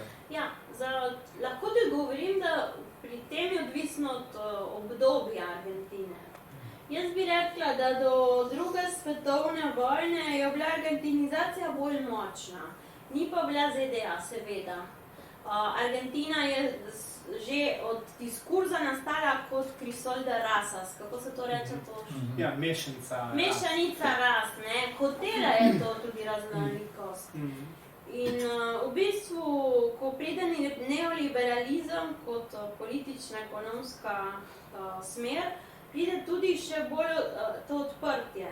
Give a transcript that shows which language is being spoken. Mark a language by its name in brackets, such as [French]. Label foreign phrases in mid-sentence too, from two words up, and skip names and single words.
[Slovenian] Ja, lahko ti govorim, da pri tem je odvisno od obdobja Argentine. Jaz bi rekla, da do druge svetovne vojne je bila argentinizacija bolj močna. Ni pa bila ZDA, seveda. Argentina je že od diskurza nastala kot [Spanish] crisol de razas. [Slovenian] Kako se to reče? Ja, mešanica. Mešanica ras, ne. Hotela je to tudi raznolikost. In v bistvu, ko pride neoliberalizem kot politična, ekonomska smer, pride tudi še bolj to odprtje.